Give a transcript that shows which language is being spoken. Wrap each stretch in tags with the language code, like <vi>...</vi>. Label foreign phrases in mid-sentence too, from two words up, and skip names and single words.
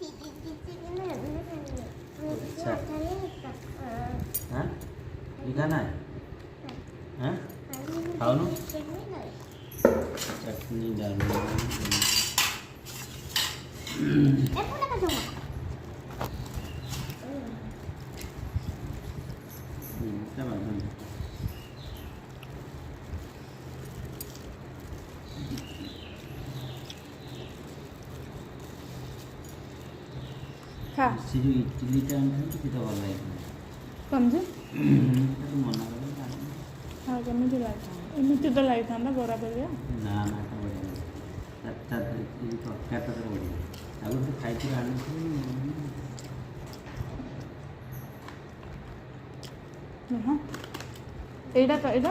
<hi>अच्छा हाँ ये खाना है हाँ खाओ ना चटनी डालो क्या बात है खा</hi> <or>ସେ ଯେଉଁ ଇଟିଲିଟା ଆଣିଛନ୍ତି ସେଇଟା ଭଲ ଲାଗିଥିଲା</or> <hi>कौन से</hi> <or>ତାକୁ ମନା କଲେ हाँ केମିତି ଲାଗିଥାନ୍ତା ଏମିତି ତ ଲାଗିଥାନ୍ତା ବରା ପରିକା ନା ନା ଏଟା ବଢ଼ିଆ ଏଇ ତରକାରୀଟା ତ ବଢ଼ିଆ ଆଉ ଗୋଟେ ଖାଇଥିଲି ଆଣିଥିଲି ହଁ ଏଇଟା ତ ଏଇଟା</or>